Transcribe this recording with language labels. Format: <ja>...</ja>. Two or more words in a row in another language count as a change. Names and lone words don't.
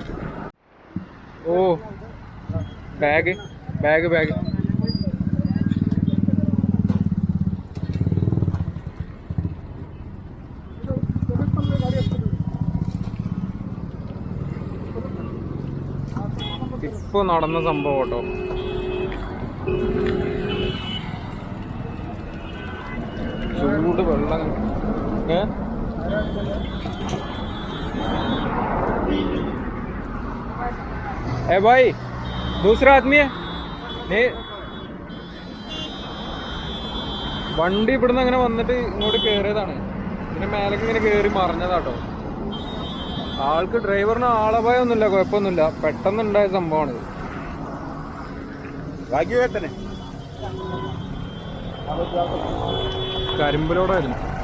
<ml>ഓ ബാഗ് ബാഗ് ബാഗ് ഇപ്പൊ നടന്ന സംഭവം കേട്ടോ. ചൂട് വെള്ളം.</ml> <hi>ए भाई दूसरा आदमी है</hi> <ml>വണ്ടി ഇവിടുന്ന് അങ്ങനെ വന്നിട്ട് ഇങ്ങോട്ട് കയറിയതാണ്. പിന്നെ മേലേക്ക് ഇങ്ങനെ കയറി മറിഞ്ഞതാട്ടോ. ആൾക്ക് ഡ്രൈവറിന് ആളപായൊന്നുമില്ല, കുഴപ്പമൊന്നുമില്ല. പെട്ടെന്നുണ്ടായ സംഭവമാണിത്. കരിമ്പിലോടായിരുന്നു.</ml>